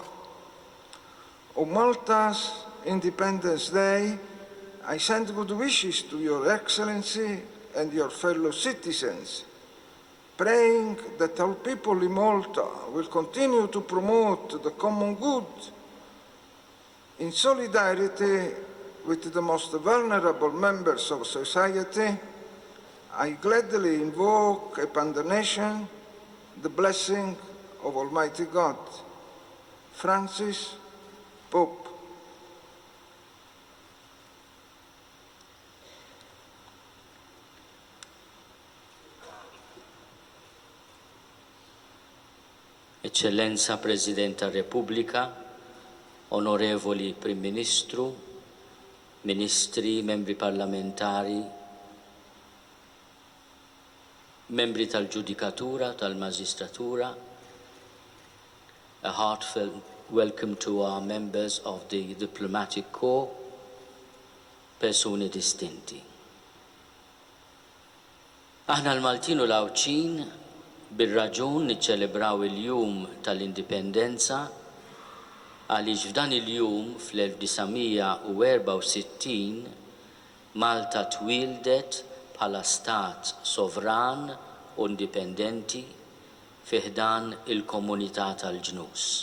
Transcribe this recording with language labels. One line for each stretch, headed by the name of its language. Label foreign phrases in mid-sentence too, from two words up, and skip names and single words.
English: On Malta's Independence Day, I send good wishes to Your Excellency and your fellow citizens, praying that our people in Malta will continue to promote the common good in solidarity with the most vulnerable members of society. I gladly invoke upon the nation the blessing of Almighty God. Francis, Pope.
Italian: Eccellenza Presidente della Repubblica,
Maltese: onorevoli Prim Ministru, Ministri, membri parlamentari, membri tal-Ġudikatura, tal-Magistratura,
English: a heartfelt welcome to our members of the Diplomatic Corps,
Maltese: persuni distinti. Aħna l-Maltin u l-Awċin bil-raġun niċċelebraw il-jum tal-indipendenza għaliex f'dan il-jum fl-1964 Malta twildet bħala stat sovran u indipendenti fiħdan il-komunità tal-ġnus.